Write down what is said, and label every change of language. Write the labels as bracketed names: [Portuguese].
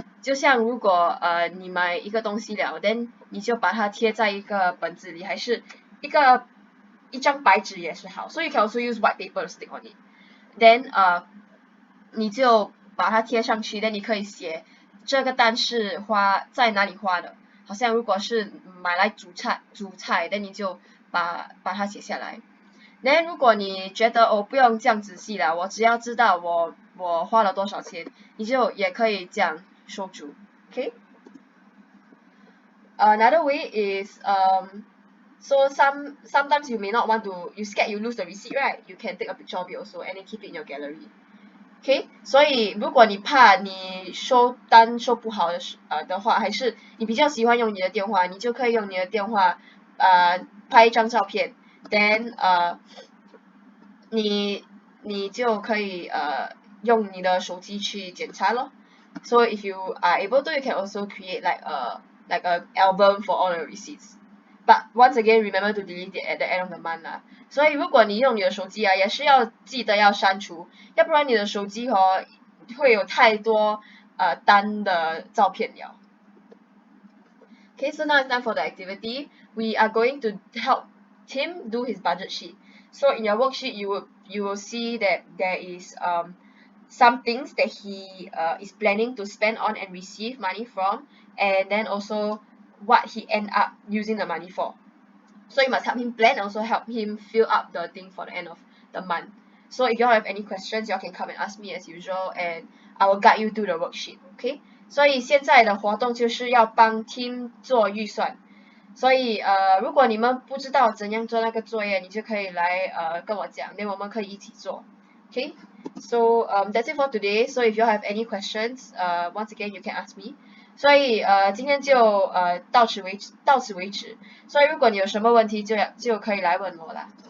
[Chinese] 就像如果你买一个东西了 then 你就把它贴在一个本子里，还是一张白纸也是好 [English] so you can also use white paper to stick on it [Chinese] then 你就把它贴上去 then 你可以写这个单是在哪里花的，好像如果是买来煮菜 then 你就把它写下来。 then 如果你觉得不用这样仔细了，我只要知道我花了多少钱，你就也可以这样收足。 [English] Okay. Another way is so sometimes you may not want to, you scared you lose the receipt, right? You can take a picture of it also and then keep it in your gallery. Okay. [Chinese] 所以如果你怕你收单收不好的话，还是你比较喜欢用你的电话，你就可以用你的电话拍一张照片 then 你就可以用你的手机去检查咯。 [English] So if you are able to, you can also create like a album for all the receipts. But once again, remember to delete it at the end of the month 啦。 [Chinese] 所以如果你用你的手机也是要记得要删除，要不然你的手机会有太多单的照片了。 [English] Okay, so now it's time for the activity. We are going to help Tim do his budget sheet. So in your worksheet, you will see that there is some things that he is planning to spend on and receive money from, and then also what he end up using the money for. So you must help him plan and also help him fill up the thing for the end of the month. So if you all have any questions, you all can come and ask me as usual, and I will guide you through the worksheet. Okay? [Chinese] 所以现在的活动就是要帮 Tim 做预算。所以如果你们不知道怎样做那个作业，你就可以来跟我讲，那我们可以一起做。 [English] Okay? So that's it for today. So if you all have any questions, once again you can ask me. [Chinese] 所以今天就到此为止。所以如果你有什么问题就可以来问我啦。